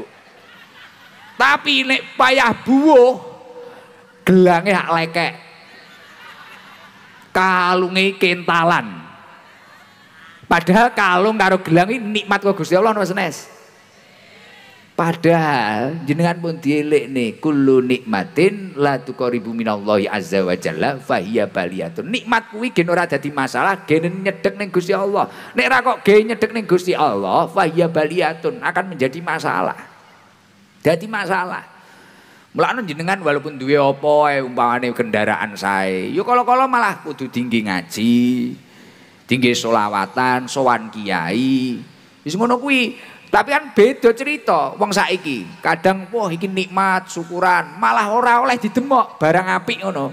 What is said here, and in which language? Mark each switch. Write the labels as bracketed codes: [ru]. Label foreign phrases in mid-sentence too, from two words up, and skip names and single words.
[jv] Tapi nek payah buwuh gelange hak lekek. Kalunge kentalan. Padahal kalung karo gelang iki nikmat kok Gusti Allah Mas Nes. Padahal jenengan pun dielekne [ar] كل نعمة لا تقرب من الله عز وجل فهي بلية. [jv] Nikmat kuwi gen ora dadi masalah, gen nyedhek ning Gusti Allah. Nek ra kok gen nyedhek ning Gusti Allah, [ar] فهي بلية [id] akan menjadi masalah. [jv] Dadi masalah. Mulane jenengan walaupun duwe apa umpamane kendaraan sae, yo kala-kala malah kudu tinggi ngaji. Tinggi solawatan, sowan kiai. Wis ngono kuwi. Tapi kan beda cerita wong saiki. Kadang wah iki nikmat, syukuran, malah ora oleh didemok barang apik ngono.